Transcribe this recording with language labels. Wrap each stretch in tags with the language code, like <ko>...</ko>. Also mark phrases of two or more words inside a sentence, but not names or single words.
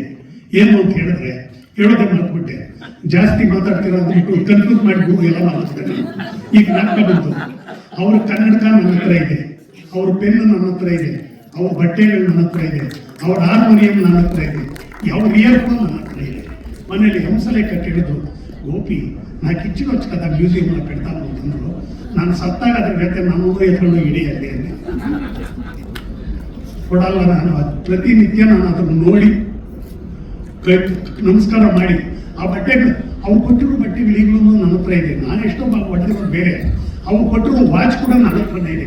<kn>ಏನು ಅಂತ ಹೇಳಿದ್ರೆ, ಹೇಳೋದೇ ಮಾಡ್ಬಿಟ್ಟೆ, ಜಾಸ್ತಿ ಮಾತಾಡ್ತಿರೋ ಅಂದ್ಬಿಟ್ಟು ಕನ್ಫ್ಯೂಸ್ ಮಾಡಿ ಎಲ್ಲ ಮಾತಾಡ್ತಾರೆ. ಈಗ ನಾಟಕ ಬಂತು, ಅವ್ರ ಕನ್ನಡಕ ನನ್ನ ಹತ್ರ ಇದೆ, ಅವ್ರ ಪೆನ್ನು ನನ್ನ ಹತ್ರ ಇದೆ, ಅವ್ರ ಬಟ್ಟೆಗಳು ನನ್ನ ಹತ್ರ ಇದೆ, ಅವ್ರ ಹಾರ್ಮೋನಿಯಂ ನನ್ನ ಹತ್ರ ಇದೆ, ಯಾವ ಇಯರ್ಫೋನ್ ನನ್ನ ಹತ್ರ ಇದೆ. ಮನೇಲಿ ಹಂಸಲೇಖ ಕೇಳಿದ್ರು, ಗೋಪಿ</kn> <te>నాకు ఇచ్చి వచ్చు కదా మ్యూజియంలో పెడతాను</te> <kn>ಅಂತಂದ್ರು. ನಾನು ಸತ್ತಾಗ ಅದ್ರ ಜೊತೆ ನಾನು ಎತ್ಕೊಂಡು ಹಿಡಿಯಲ್ಲಿ ಅಂದೆ. ಕೊಡಲ್ಲ. ನಾನು ಪ್ರತಿನಿತ್ಯ ನಾನು ಅದನ್ನು ನೋಡಿ ನಮಸ್ಕಾರ ಮಾಡಿ ಆ ಬಟ್ಟೆಗಳು ಅವ್ರು ಕೊಟ್ಟಿರೋ ಬಟ್ಟೆಗಳು ಈಗಲೂ ನನ್ನ ಹತ್ರ ಇದೆ. ನಾನು ಎಷ್ಟೋ ಹೊಡೆದಿರೋದು ಬೇರೆ, ಅವ್ರು ಕೊಟ್ಟಿರೋ ವಾಚ್ ಕೂಡ ನನ್ನ ಹತ್ರನೇ ಇದೆ.</kn>